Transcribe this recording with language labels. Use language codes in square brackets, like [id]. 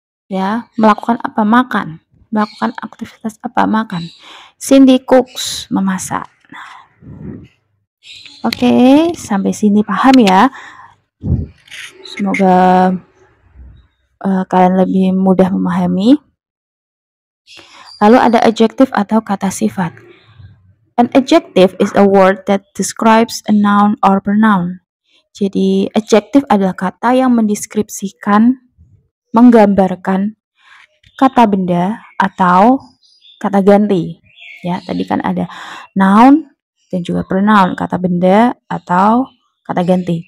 [id] Ya, melakukan apa? Makan. Melakukan aktivitas apa? Makan. Cindy cooks, memasak. Oke, sampai sini paham ya. Semoga kalian lebih mudah memahami. Lalu ada adjective atau kata sifat. [en] An adjective is a word that describes a noun or pronoun. [id] Jadi, adjective adalah kata yang mendeskripsikan, menggambarkan kata benda atau kata ganti. Ya, tadi kan ada noun dan juga pronoun, kata benda atau kata ganti.